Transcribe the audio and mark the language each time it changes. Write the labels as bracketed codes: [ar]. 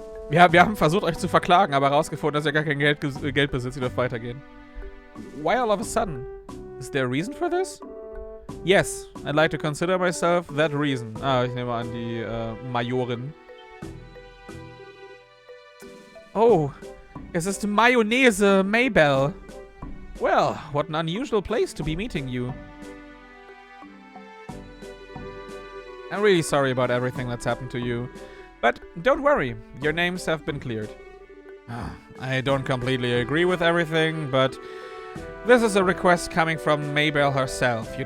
[de] Wir haben versucht, euch zu verklagen, aber herausgefunden, dass ihr gar kein Geld besitzt. Ihr dürft weitergehen. [en] Why all of a sudden? Is there a reason for this? Yes, I'd like to consider myself that reason. [de] Ah, ich nehme an, die Majorin. Oh, es ist Mayonnaise Maybell. [en] Well, what an unusual place to be meeting you. I'm really sorry about everything that's happened to you. But don't worry, your names have been cleared. I don't completely agree with everything, but this is a request coming from Maybell herself.